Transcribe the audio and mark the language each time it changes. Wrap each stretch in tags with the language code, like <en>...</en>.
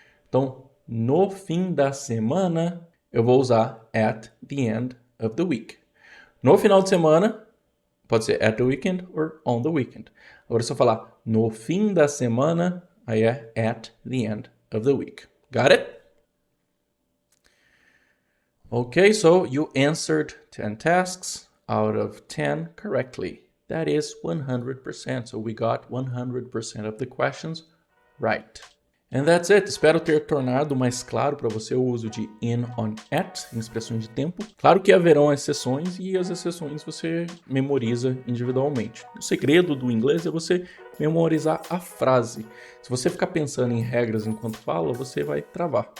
<pt>Então, no fim da semana, eu vou usar</pt> <en>at the end of the week.</en> <pt>No final de semana, pode ser</pt> <en>at the weekend or on the weekend.</en> <pt>Agora, se eu falar no fim da semana, aí é</pt> <en>at the end of the week. Got it? Okay, so you answered 10 tasks out of 10 correctly. That is 100%. So we got 100% of the questions right. And that's it.</en> <pt>Espero ter tornado mais claro para você o uso de in, on, at em expressões de tempo. Claro que haverão exceções e as exceções você memoriza individualmente. O segredo do inglês é você memorizar a frase. Se você ficar pensando em regras enquanto fala, você vai travar.</pt>